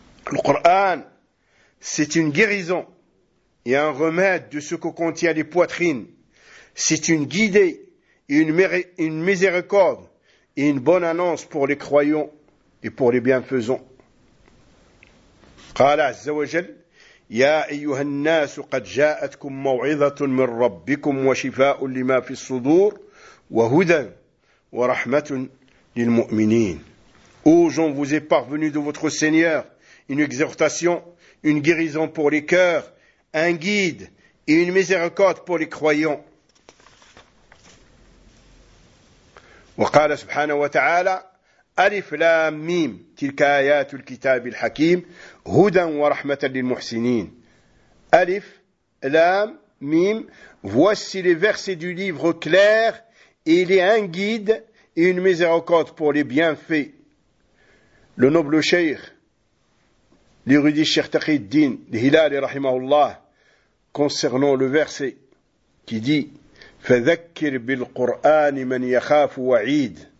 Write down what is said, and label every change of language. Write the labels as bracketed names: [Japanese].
[French] Le Coran, c'est une guérison et un remède de ce que contient les poitrines. C'est une guidée et une miséricorde et une bonne annonce pour les croyants et pour les bienfaisants. [Arabic] قال عز وجل يا أيها الناس قد جاءتكم موعظة من ربكم وشفاء لما في الصدور وهدى ورحمة للمؤمنين. [French] Ô gens, vous est parvenu de votre Seigneur une exhortation, une guérison pour les cœurs, un guide et une miséricorde pour les croyants. [Arabic] وقال سبحانه وتعالى ألف لام ميم تلك آيات الكتاب الحكيم هدى ورحمة للمحسنين. ألف لام ميم. [French] Voici les versets du livre clair. Il est un guide et une miséricorde pour les bienfaits. Le noble cheikh, l'érudit cheikh Taqi al-Din al-Hilali [Arabic] rahimahullah, [French] concernant le verset qui dit [Arabic] فذكر بالقرآن من يخاف وعيد.